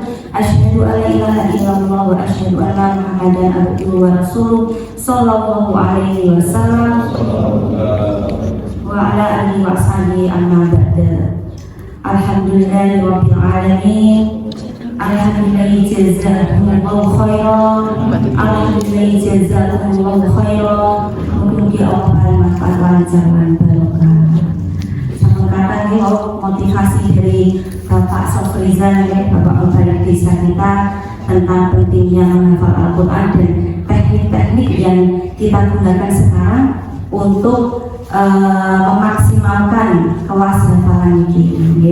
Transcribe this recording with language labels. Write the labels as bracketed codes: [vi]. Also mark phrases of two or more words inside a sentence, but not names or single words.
[ar] أشهد أن لا إله إلا الله وأشهد أن محمدا عبده ورسوله صلى الله عليه وسلم وعلى آله وصحبه أما بعد. الحمد لله رب العالمين. الحمد لله جزاكم الله خيرا. الحمد لله جزاكم الله خيرا. [jv] Mugi Allah bermanfaat lancar lan barokah. [id] Sama kata ini motivasi dari Bapak Sofrizan ya, Bapak Kepala Desa kita tentang pentingnya menghafal Al-Quran dan teknik-teknik yang kita gunakan sekarang untuk memaksimalkan kelas hafalan ini.